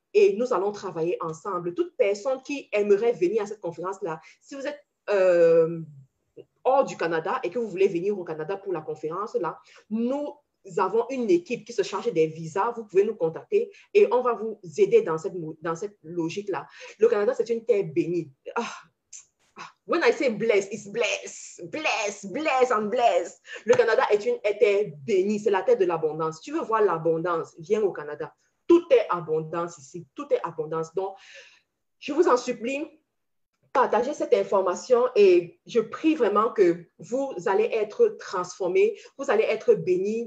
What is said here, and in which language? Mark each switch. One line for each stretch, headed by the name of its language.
French: Et nous allons travailler ensemble. Toute personne qui aimerait venir à cette conférence-là, si vous êtes hors du Canada et que vous voulez venir au Canada pour la conférence-là, nous avons une équipe qui se charge des visas. Vous pouvez nous contacter et on va vous aider dans cette logique-là. Le Canada, c'est une terre bénie.
English: When I say blessed, it's blessed, blessed, blessed and blessed.
French: Le Canada est une terre bénie, c'est la terre de l'abondance. Si tu veux voir l'abondance, viens au Canada. Tout est abondance ici, tout est abondance. Donc, je vous en supplie, partagez cette information et je prie vraiment que vous allez être transformés, vous allez être bénis.